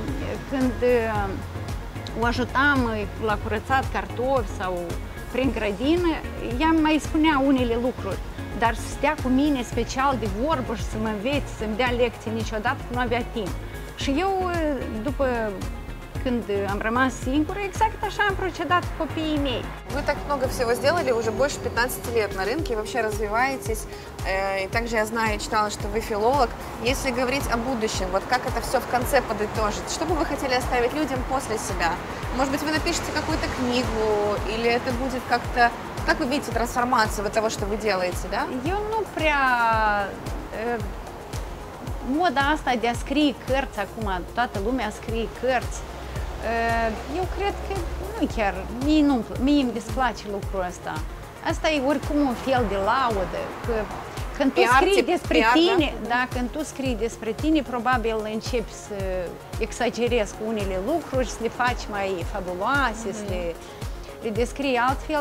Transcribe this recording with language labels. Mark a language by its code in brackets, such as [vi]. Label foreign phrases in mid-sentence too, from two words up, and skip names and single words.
[ro] Și când o ajutam la curățat cartofi sau prin grădină, ea mai spunea unele lucruri, dar să stea cu mine special de vorbă și să mă învețe, să-mi dea lecții niciodată, că nu avea timp. Și eu, după când am rămas singură, exact așa am procedat cu copiii mei. [ru] Вы так много всего сделали, уже больше 15 лет на рынке, вообще развиваетесь. И также я знаю, читала, что вы филолог. Если говорить о будущем, вот как это все в конце подытожить, что бы вы хотели оставить людям после себя? Может быть, вы напишете какую-то книгу, или это будет как-то... Как вы видите трансформацию вот того, что вы делаете, да? [ro] Eu nu prea... Moda asta de a scrie cărți acum, toată lumea scrie cărți, eu cred că nu chiar, mie îmi displace lucrul ăsta. Asta e oricum un fel de laudă, că când tu scrii despre tine, da, când tu scrii despre tine, probabil începi să exagerezi cu unele lucruri, să le faci mai fabuloase, să le descrii altfel.